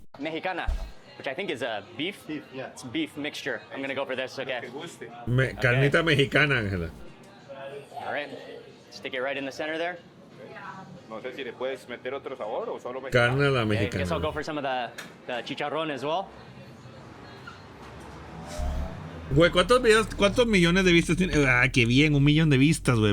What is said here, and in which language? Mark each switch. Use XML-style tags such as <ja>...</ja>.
<en>Mexicana, which I think is a beef. Yeah. It's beef mixture. I'm gonna go for this. Okay.</en> <es>Carnita mexicana, Ángela.</es> <en>All right. Stick it right in the center there.</en> <es>No sé si le puedes meter otro sabor o solo mexicano. Carne a la</es> <en>Okay,</en> <es>mexicana.</es> <en>guess I'll go for some of the chicharrón as well.</en> <es>Güey, ¿cuántos millones de vistas tiene? Ah, qué bien, 1 millón de vistas, güey.</es>